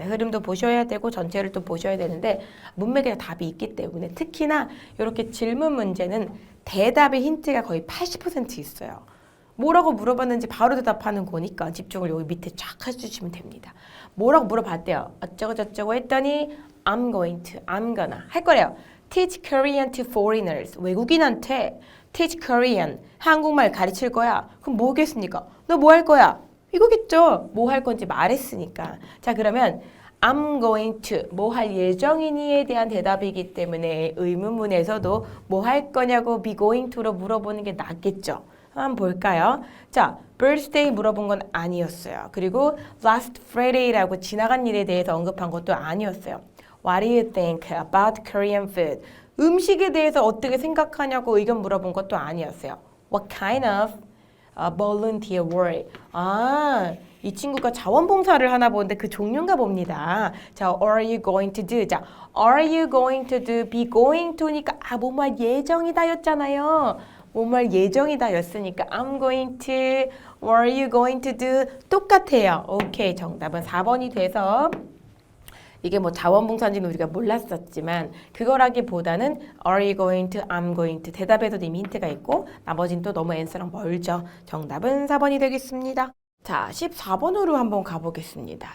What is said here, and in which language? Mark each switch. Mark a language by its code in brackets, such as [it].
[ko] 흐름도 보셔야 되고 전체를 또 보셔야 되는데 문맥에 답이 있기 때문에 특히나 이렇게 질문 문제는 대답의 힌트가 거의 80% 있어요. 뭐라고 물어봤는지 바로 대답하는 거니까 집중을 여기 밑에 쫙 해주시면 됩니다. 뭐라고 물어봤대요. 어쩌고 저쩌고 했더니 [en] I'm gonna [ko] 할 거래요. [en] Teach Korean to foreigners. [ko] 외국인한테 [en] teach Korean. [ko] 한국말 가르칠 거야. 그럼 뭐겠습니까? 너 뭐 할 거야? 이거겠죠. 뭐 할 건지 말했으니까. 자, 그러면 [en] I'm going to [ko] 뭐 할 예정이니에 대한 대답이기 때문에 의문문에서도 뭐 할 거냐고 [en] be going to로 [ko] 물어보는 게 낫겠죠. 한번 볼까요? 자, birthday 물어본 건 아니었어요. 그리고 [en] last Friday [ko] 라고 지나간 일에 대해서 언급한 것도 아니었어요. [en] What do you think about Korean food? [ko] 음식에 대해서 어떻게 생각하냐고 의견 물어본 것도 아니었어요. [en] What kind of volunteer work? [ko] 이 친구가 자원봉사를 하나 보는데 그 종류인가 봅니다. [en] 자, are you going to do? 자, are you going to do? be going to니까 [ko] 뭐말 예정이다 였잖아요. 뭐말 예정이다 였으니까 [en] I'm going to, what are you going to do? [ko] 똑같아요. 오케이, 정답은 4번이 돼서 이게 뭐 자원봉사인지는 우리가 몰랐었지만 그거라기보다는 [en] are you going to, I'm going to [ko] 대답에서도 이미 힌트가 있고 나머지는 또 너무 앤서랑 멀죠. 정답은 4번이 되겠습니다. 자, 14번으로 한번 가보겠습니다.